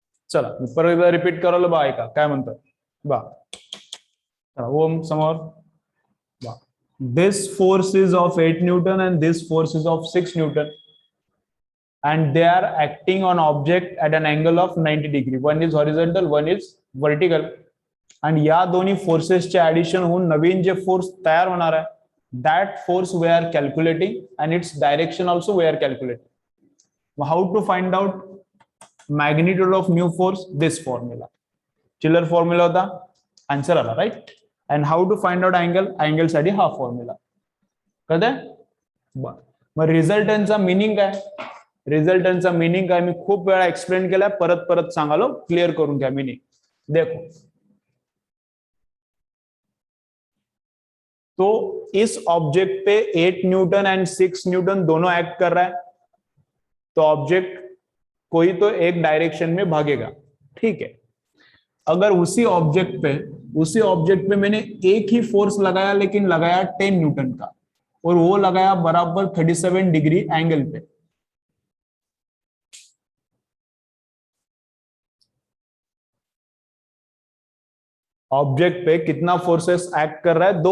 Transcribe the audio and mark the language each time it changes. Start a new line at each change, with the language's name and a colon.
Marathi: चला मी परत एकदा रिपीट करायला बा, ऐका काय म्हणतात बा. ओम समोर बा.
English: This force is of 8 newton and this force is of 6 newton and they are acting on object at an angle of 90 degree. One is horizontal, one is vertical.
Marathi: आणि या दोन्ही फोर्सेसचे ऍडिशन होऊन नवीन जे फोर्स तयार होणार आहे,
English: that force we are calculating
Marathi: and its direction also we R calculating.
English: How to find out magnitude of new force?
Marathi: This formula, chiller formula होता, answer आला right.
English: And how to find out angle?
Marathi: Angle साठी हा formula. कळतंय? मग रिझल्टंटचा meaning काय? रिझल्टंटचा meaning काय मी खूप वेळा एक्सप्लेन केलाय, परत परत सांगालो, क्लिअर करून घ्या मिनिंग.
Hindi: देखो तो इस ऑब्जेक्ट पे 8 न्यूटन एंड 6 न्यूटन दोनों एक्ट कर रहा है, तो ऑब्जेक्ट कोई तो एक डायरेक्शन में भागेगा, ठीक है. अगर उसी ऑब्जेक्ट पे मैंने एक ही फोर्स लगाया, लेकिन लगाया 10 न्यूटन का, और वो लगाया बराबर 37 डिग्री एंगल पे, ऑब्जेक्ट पे कितना फोर्सेस एक्ट कर रहा है?